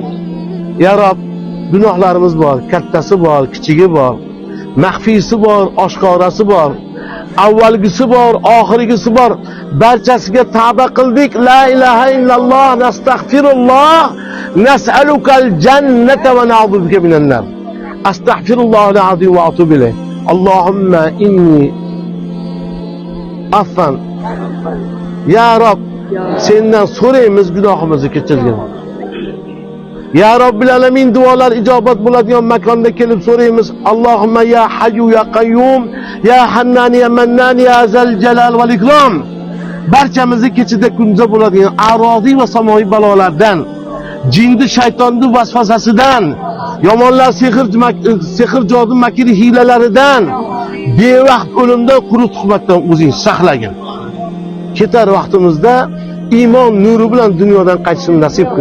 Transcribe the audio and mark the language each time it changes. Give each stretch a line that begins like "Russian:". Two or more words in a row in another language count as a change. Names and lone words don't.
Uzbek: Ya Rab, gunohlarimiz bor, kattasi bor, kichigi bor, maxfiysi bor, oshkorasi bor, avvalgisi bor, oxirgisi bor. Barchasiga tavba qildik.
Arabic: لا إله إلا الله نستغفر الله نسألك الجنة ونعوذ بك من النار. أستغفر الله العظيم وأتوب إليه. اللهم إني عفان.
Uzbek: Ya Rob, sendan so'raymiz, gunohimizni kechirgin.
Arabic: يا رب العالمين,
Uzbek: duolar ijobat bo'ladigan makonda kelib so'raymiz.
Arabic: اللهم يا حي يا قيوم يا حنان يا منان يا ذا الجلال والإكرام.
Uzbek: Barchamizni kechida kunza bo'ladigan aroziy va samoviy balolardan, jinni shaytonning vasvasasidan, yomonlar sehr jodu makri hiylalaridan, bevaqt o'limdan, qurut tuhmatdan o'zing saqlagin. Ketar vaqtimizda iymon nuri bilan dunyodan qaytishni nasib qil.